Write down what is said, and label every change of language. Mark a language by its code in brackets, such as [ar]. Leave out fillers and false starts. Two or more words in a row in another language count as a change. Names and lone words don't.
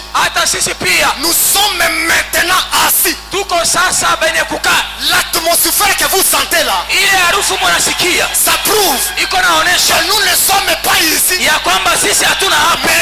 [sw] Hata sisi pia [fr] nous sommes maintenant assis. [sw] tuko sasa benye kukaa. [fr] L'atmosphère que vous sentez là, [sw] Ile harufu mnasikia [fr] ça prouve [sw] iko naonesha [fr] que nous ne sommes pas ici [sw] ya kwamba sisi hatuna hapa